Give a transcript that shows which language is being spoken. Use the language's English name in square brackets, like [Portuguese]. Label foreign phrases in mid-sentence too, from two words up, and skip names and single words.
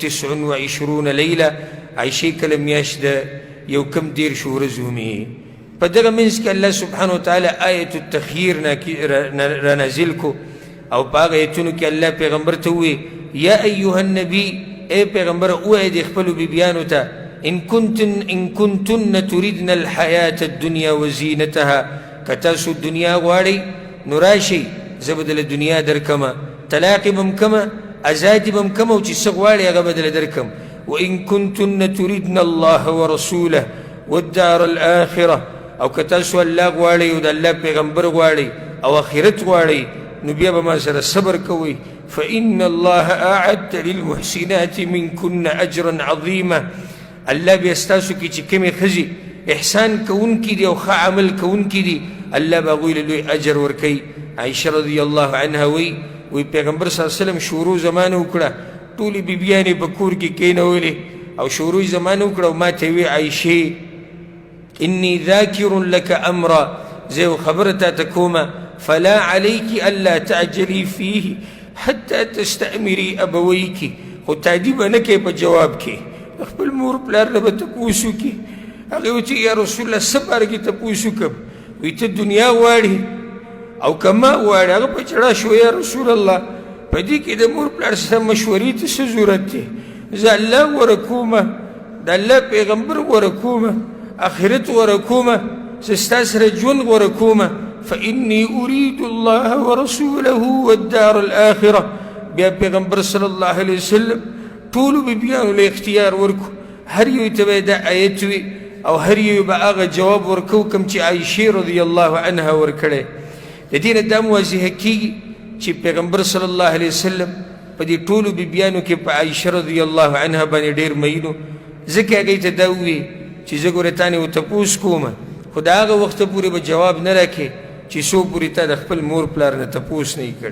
[Pashto] 29 لیله عایشې کله میاشت د یو کم 10 ورځې ومې په دغه منځ کې [Arabic] الله سبحانه وتعالی [Pashto] آیت التخییر رانازل کو او په هغه ایتونو کې الله پیغمبر ته ووایي [Arabic] یا ایها النبی [Pashto] ای پیغمبره ووایه د خپلو بیبیانو ته ان [Arabic] کنتن تردن الحیاة الدنیا وزینتها [Pashto] که تاسو دنیا غواړئ نو راشئ زه به دله دنیا درکمه طلاق به م کمه ازادي به م کمه او چې څه غواړئ هغه به دله درکم [Arabic] وان کنتن تردن الله ورسوله والدار الآخره [Pashto] او که تاسو الله غواړئ او د الله پیغمبر غواړئ او آخرت غواړئ نو بیا به ما سره صبر کوئ [Arabic] فإن الله أعد للمحسنات منكن أجرا عظيما [Pashto] الله بیا ستاسو کې چې کومې ښځې احسان کوونکي دي او ښه عمل کوونکي دي الله به هغوی له لوی اجر ورکوي. عایشه [Arabic] رضی الله عنها [Pashto] وی پیغمبر [Arabic] صلی الله علیه وسلم [Pashto] شروع زمانه وکړه، ټولې بیبیانې په کور کې کېنولې او شروع زمانه وکړه او ما ته وی عایشې [Arabic] انی ذاکر لك امرا، [Pashto] زه یو خبره تاته کومه، [Arabic] فلا عليك الا تعجلي فيه حتى تستأمري ابويك، [Pashto] خو تعدي به نه کوې په جواب کې، خپل مور پلار نه به تپوس وکړي. هغې ویل چې [Arabic] یا رسول الله [Pashto] څه باره کې تپوس وکړم؟ وی ته دنیا غواړې او که ما غواړې؟ هغه په چړه شو [Arabic] یا رسول الله [Pashto] په دې کې د مور پلار سره مشورې ته څه ضرورت دی؟ زه الله غوره کومه، د الله پیغمبر غوره کومه، آخرت غوره کومه، زه ستا سره ژوند غوره کومه. [Arabic] فإني أريد الله ورسوله والدار الآخرة. [Pashto] بیا پیغمبر [Arabic] صلی الله علیه وسلم [Pashto] ټولو بیبیانو له اختیار ورکو، هر یو ته به دا آیت وي او هر یو به هغه جواب ورکو کوم چې عایشې [Arabic] رضی الله عنها [Pashto] ورکړی. د دې نه دا واضحه کېږي چې پیغمبر [Arabic] صلی الله علیه وسلم [Pashto] په دې ټولو بیبیانو کې په عایشه [Arabic] رضی الله عنها [Pashto] باندې ډېر مین و، ځکه هغې ته دا وویې چې زه ګوره تا نه تپوس کومه، خو د هغه وخته پورې به جواب نه راکړې چې څو پورې تا د خپل مور پلار نه تپوس نه یې کړی.